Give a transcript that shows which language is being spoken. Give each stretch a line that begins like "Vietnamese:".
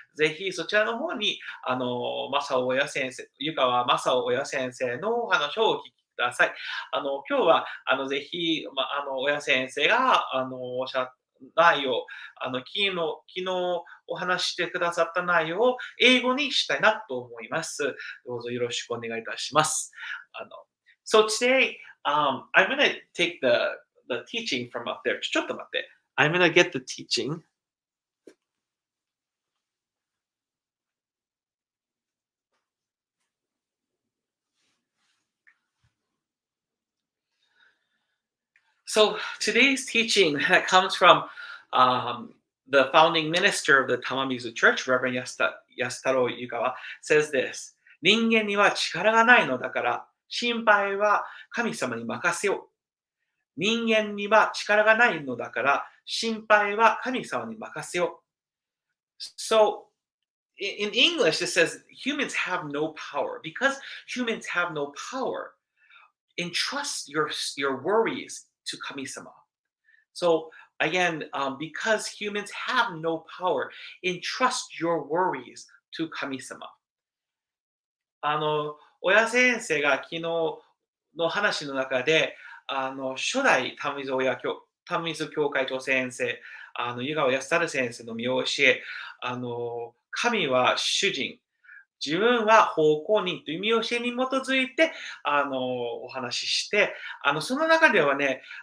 Japanese: ぜひそちらの方に、正夫親先生、湯川正夫親先生のお話をお聞きください。今日は、ぜひ、親先生が、おっしゃった内容、昨日お話ししてくださった内容を英語にしたいなと思います。どうぞよろしくお願いいたします。
English: So today, I'm going to take the teaching from up there.
Japanese: ちょっと待って。
English: I'm going to get the teaching. So today's teaching comes from the founding minister of the Tamamizu Church, Reverend Yasutaro Yukawa, says this.
Japanese: 人間には力がないのだから、心配は神様に任せよう。人間には力がないのだから、心配は神様に任せよう。
English: So, in English, it says humans have no power. Because humans have no power, entrust your worries to 神様. So, again, because humans have no power, entrust your worries to 神様.
Japanese: 親先生が昨日の話の中で、初代玉水教会長先生、湯川康太先生の見教え、神は主人、自分は奉公人という見教えに基づいて、お話しして、その中ではね、